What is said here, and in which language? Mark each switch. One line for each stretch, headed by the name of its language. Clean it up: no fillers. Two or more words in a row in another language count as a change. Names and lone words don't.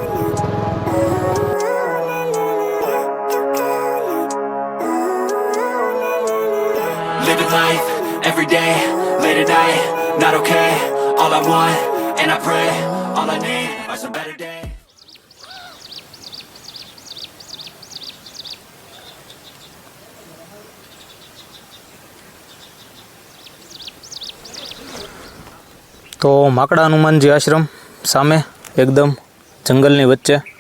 English: Living life every day, late at night, not okay. All I want, and I pray, all I need are some better days.
Gujarati: તો માકડા હનુમાનજી આશ્રમ સામે એકદમ જંગલની વચ્ચે.